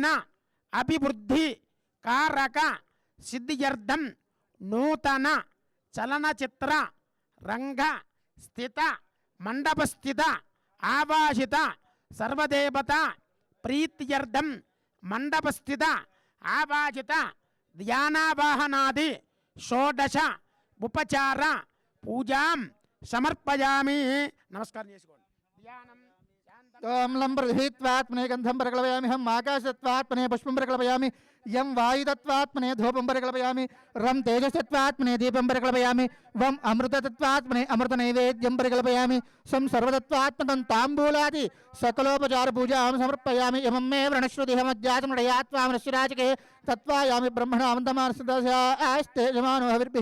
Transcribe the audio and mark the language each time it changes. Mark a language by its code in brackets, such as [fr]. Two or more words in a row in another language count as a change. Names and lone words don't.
[sa] అభివృద్ధి కారక సిద్ధ్యర్థం నూతన చలనచిత్ర రంగ స్థిత మండపస్థిత ఆవాసిత సర్వదేవత ప్రీత్యర్థం మండపస్థిత ఆవాసిత ధ్యానావాహనాది షోడశ ఉపచార పూజాం సమర్పయామి. [te] నమస్కారం చేసుకోండి. ధ్యానం [sa] ओम लंबरहित्वात्मने गंधं परिकल्पयामि हम आकाशत्वात्मने पुष्पं परिकल्पयामि यं वायुतत्वात्मने धूपं परिकल्पयामि रं तेजसत्वात्मने दीपं परिकल्पयामि वं अमृततत्वात्मने अमृतनैवेद्यं परिकल्पयामि सं सर्वतत्वात्मकं ताम्बूलादि सकलोपचार पूजां समर्पयामि इमं मे व्रणश्रुतिहमध्यात्मनयात्वामनश्चिराजके तत्त्वायामि ब्रह्मणामन्तमानस्ते जमानो हविर्भिः